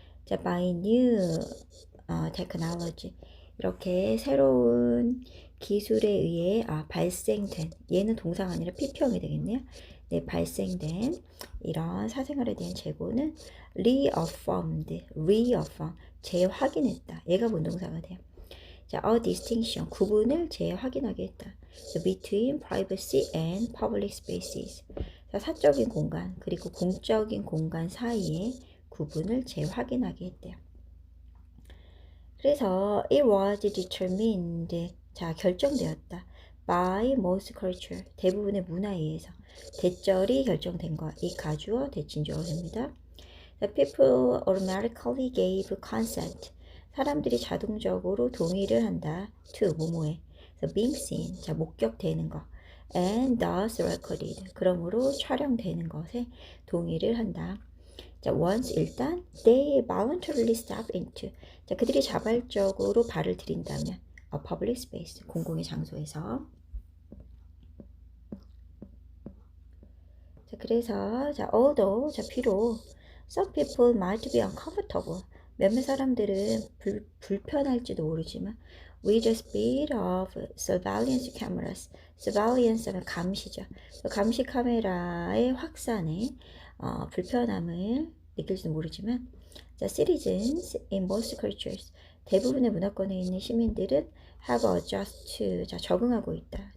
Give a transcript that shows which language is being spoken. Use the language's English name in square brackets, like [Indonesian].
[Korean] 자, [English] by new technology, [Korean] 이렇게 새로운 기술에 의해 발생된, 얘는 동사가 아니라 PP형이 되겠네요. 네, 발생된 이런 사생활에 대한 재고는 reaffirmed, 재확인했다. 얘가 본동사가 돼요. 자, [English] a distinction, [Korean] 구분을 재확인하게 했다. [English] between privacy and public spaces. [Korean] 자, 사적인 공간 그리고 공적인 공간 사이의 구분을 재확인하게 했대요. 그래서 [English] it was determined, [Korean] 자, 결정되었다. [English] by most culture, [Korean] 대부분의 문화에 의해서. 대절이 결정된 거, 이 가주어 대칭주어가 됩니다. [English] The people automatically gave consent, [Korean] 사람들이 자동적으로 동의를 한다. to, 뭐뭐에. [English] So being seen, [Korean] 자, 목격되는 거. [English] and thus recorded, [Korean] 그러므로 촬영되는 것에 동의를 한다. 자, once, 일단 [English] they voluntarily step into, [Korean] 자, 그들이 자발적으로 발을 들인다면 [English] a public space, [Korean] 공공의 장소에서. 자, 그래서 자, [English] although, [Korean] 자, 비록 [English] some people might be uncomfortable, [Korean] 몇몇 사람들은 불편할지도 모르지만 [English] with the speed of surveillance cameras, surveillance [Korean] 하면 감시죠. 감시 카메라의 확산에 불편함을 느낄지도 모르지만 자, [English] citizens in most cultures, [Korean] 대부분의 문화권에 있는 시민들은 [English] have adjusted to, [Korean] 자, 적응하고 있다.